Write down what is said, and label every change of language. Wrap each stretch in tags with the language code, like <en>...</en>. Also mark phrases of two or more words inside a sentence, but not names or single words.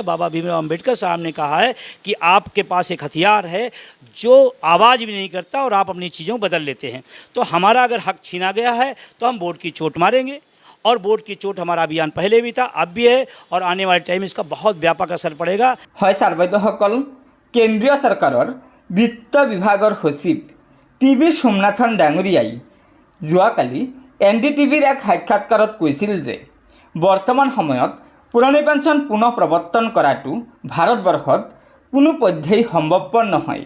<hi>बाबा भीमराव अम्बेडकर साहब ने कहा है कि आपके पास एक हथियार है जो आवाज़ भी नहीं करता और आप अपनी चीज़ों बदल लेते हैं। तो हमारा अगर हक छीना गया है तो हम वोट की चोट मारेंगे। और वोट की चोट हमारा अभियान पहले भी था, अब भी है, और आने वाले टाइम इसका बहुत व्यापक असर पड़ेगा।</hi> <as>হয় ছাৰবাইদেউসকল, কেন্দ্ৰীয় চৰকাৰৰ বিত্ত বিভাগৰ সচিব TV সোমনাথন ডাঙৰীয়াই যোৱাকালি NDTVৰ এক সাক্ষাৎকাৰত কৈছিল যে বৰ্তমান সময়ত পুৰণি পেঞ্চন পুনৰ প্ৰৱৰ্তন কৰাটো ভাৰতবৰ্ষত কোনো পধ্যেই সম্ভৱপৰ নহয়।</as>